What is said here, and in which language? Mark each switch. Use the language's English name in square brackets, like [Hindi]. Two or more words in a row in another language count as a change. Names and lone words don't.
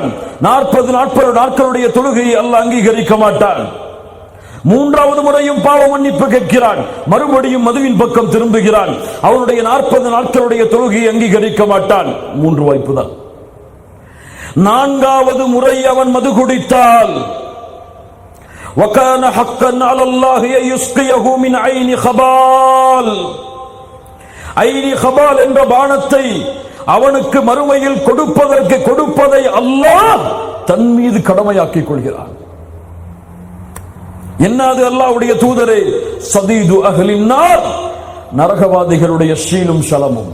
[Tamil] 40 நாட்களுடைய தொழுகையை அல்லாஹ் அங்கீகரிக்க மாட்டான். 3வது முறையும் பாவ மன்னிப்பு கேட்கிறான், மறுபடியும் மதுவின் பக்கம் திரும்புகிறான். அவனுடைய 40 நாட்களுடைய தொழுகையை அங்கீகரிக்க மாட்டான். 3 வாய்ப்பு தான். 4வது முறை அவன் மது குடித்தால் [Arabic] وَكَانَ حَقًّا عَلَى اللَّهِ أَن يُسْقِيَهُ مِنْ عَيْنِ خَبَالٍ, عين خبال [Tamil] என்ற பானத்தை அவனுக்கு மறுமையில் கொடுப்பதை அல்லாஹ் தன் மீது கடமையாக்கிக் கொள்கிறான். என்னது அல்லாஹ்வுடைய தூதரே? [Arabic] صديد أهل النار, [Tamil] நரகவாதிகளுடைய ஷீலும் ஷலமும்.